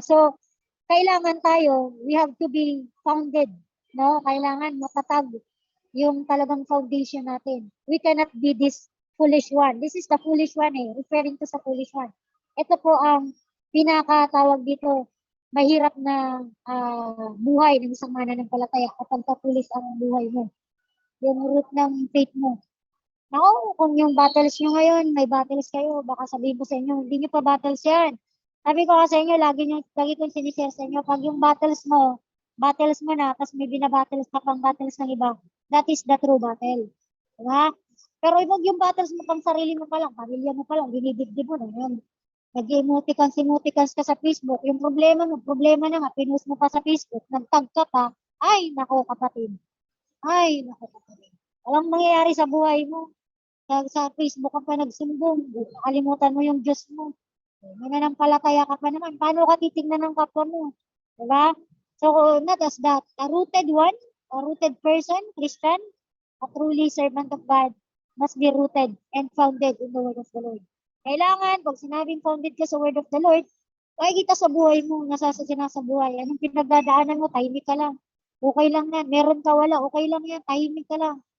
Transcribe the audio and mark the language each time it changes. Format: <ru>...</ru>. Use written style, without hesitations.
<en>So,</en> <tl>kailangan tayo,</tl> <en>we have to be founded.</en> <tl>No, kailangan matatag yung talagang foundation natin.</tl> <en>We cannot be this foolish one. This is the foolish one eh, referring to sa foolish one.</en> <tl>Ito po ang pinakatawag dito, mahirap na buhay ng isang mananampalataya kapag foolish ang buhay mo. Yung root ng faith mo. Kung yung battles nyo ngayon, may battles kayo, baka sabihin ko sa inyo, hindi nyo pa battles yan. Sabi ko kasi sa inyo, lagi kong sinishare sa inyo, pag yung battles mo na, tapos may binabattles ka pang battles ng iba,</tl> <en>that is the true battle.</en> <tl>Diba? Pero wag yung battles mo pang sarili mo pa lang, pamilya mo pa lang, dinidibdib mo na yun. Nag-emoticons ka sa Facebook, yung problema na nga, pinost mo pa sa Facebook, nagtag ka pa, ay, nako kapatid. Ay, nako kapatid. Walang mangyayari sa buhay mo. Sa Facebook ka pa nagsumbong, kalimutan mo yung Diyos mo. May nananampalataya ka pa naman. Paano ka titignan ng kapwa mo?</tl> <en>Diba? So, not as that. A rooted one, a rooted person, Christian, a truly servant of God, must be rooted and founded in the word of the Lord.</en> <tl>Kailangan, pag sinabing founded ka sa word of the Lord, makikita sa buhay mo, nasasadya sa buhay. Anong pinagdadaanan mo, tahimik ka lang. Okay lang yan. Meron ka wala, okay lang yan. Tahimik ka lang.</tl>